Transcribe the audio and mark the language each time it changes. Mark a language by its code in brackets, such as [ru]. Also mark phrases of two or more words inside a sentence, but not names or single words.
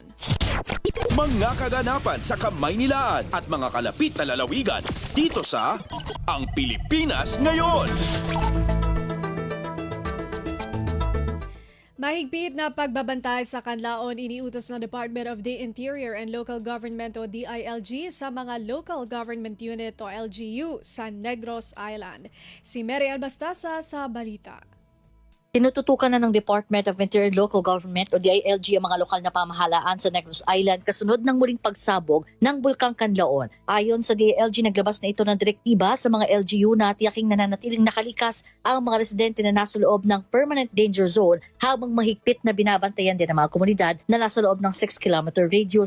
[tl] Mga kaganapan sa Kamaynilaan at mga kalapit na lalawigan dito sa Ang Pilipinas Ngayon. Mahigpit na pagbabantay sa kanlaon iniutos ng Department of the Interior and Local Government o DILG sa mga Local Government Unit o LGU sa Negros Island. Si Mary Albastasa sa balita. Tinututukan na ng Department of Interior and Local Government o DILG ang mga lokal na pamahalaan sa Negros Island kasunod ng muling pagsabog ng Bulkang Kanlaon. Ayon sa DILG, naglabas na ito ng direktiba sa mga LGU na tiyaking nananatiling nakalikas ang mga residente na nasa loob ng [en] permanent danger zone [tl] habang mahigpit na binabantayan din ang mga komunidad na nasa loob ng [en] 6-kilometer radius.